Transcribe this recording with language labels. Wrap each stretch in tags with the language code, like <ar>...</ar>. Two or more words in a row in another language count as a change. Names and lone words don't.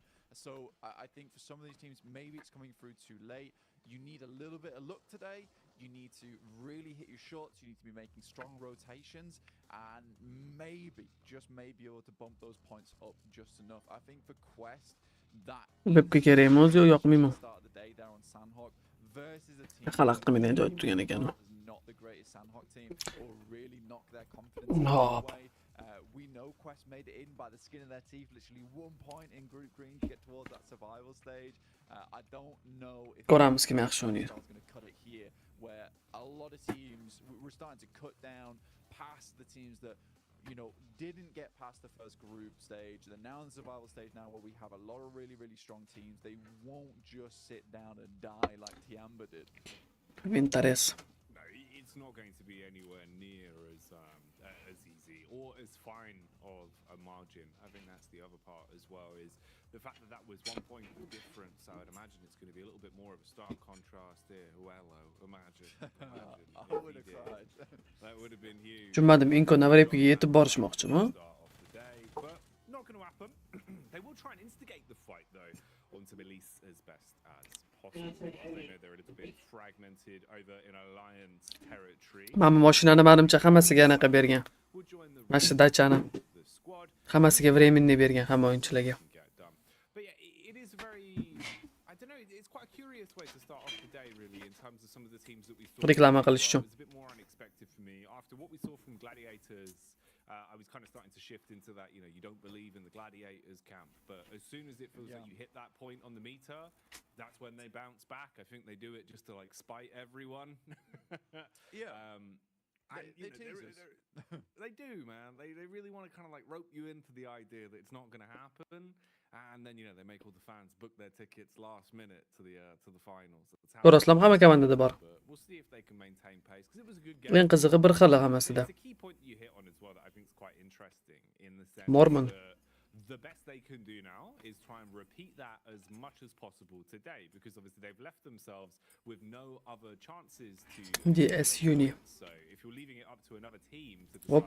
<en>So I think for some of these teams, maybe it's coming through too late. You need a little bit of luck today. You need to really hit your shots. You need to be making strong rotations, and maybe, just maybe, able to bump those points up just enough. I think for Quest,</en> <uz>Webga kerakmi o'zi yo yoqmaymi?</uz> <en>start of the day there on Sandhawk versus a team</en> <uz>Xalaq qilmaydigan joy turgan ekan u.</uz> <en>not the greatest Sandhawk team or really knock their confidence away. We know Quest made it in by the skin of their teeth, literally 1 point in Group Green to get towards that survival stage. I don't know if</en> <uz>Ko'ramiz kim yaxshi o'ynaydi.</uz> <en>going to cut it here, where a lot of teams, we're starting to cut down past the teams that, you know, didn't get past the first group stage. They're now in the survival stage now, where we have a lot of really, really strong teams. They won't just sit down and die like Tiamba did.</en> <uz>Interes.</uz> <en>No, it's not going to be anywhere near as easy or as fine of a margin. I think that's the other part as well, is the fact that that was 1 point of difference. I would imagine it's going to be a little bit more of a stark contrast here. Hello, imagine. I would have cried. That would have been huge.</en> <uz>Tushunmadim, Inko Navarepga yetib borishmoqchimi?</uz> <en>But not going to happen. They will try and instigate the fight though onto Elise as best as possible. They know they're a little bit fragmented over in Alliance territory.</en> <uz>Mana mashinani manimcha hammasiga anaqa bergan. Mana shu dachani hammasiga временный bergan hamma o'yinchilarga.</uz> <en>But yeah, it is very, I don't know, it's quite a curious way to start off the day really, in terms of some of the teams that we saw.</en> <uz>Reklama qilish uchun.</uz> <en>It was a bit more unexpected for me. After what we saw from Gladiators, I was kind of starting to shift into that, you know, you don't believe in the Gladiators camp. But as soon as it feels like you hit that point on the meter, that's when they bounce back. I think they do it just to like spite everyone. They do, man. They really want to kind of like rope you into the idea that it's not going to happen, and then, you know, they make all the fans book their tickets last minute to the finals.</en> <uz>To'g'ri, hamma komandada bor.</uz> <en>We'll see if they can maintain pace, because it was a good game.</en> <uz>Eng qizig'i bir xil hammasida.</uz> <en>It's a key point that you hit on as well that I think is quite interesting, in the sense Mormon. that the best they can do now is try and repeat that as much as possible today, because obviously they've left themselves with no other chances to DS Uni. So if you're leaving it up to another team to decide</en>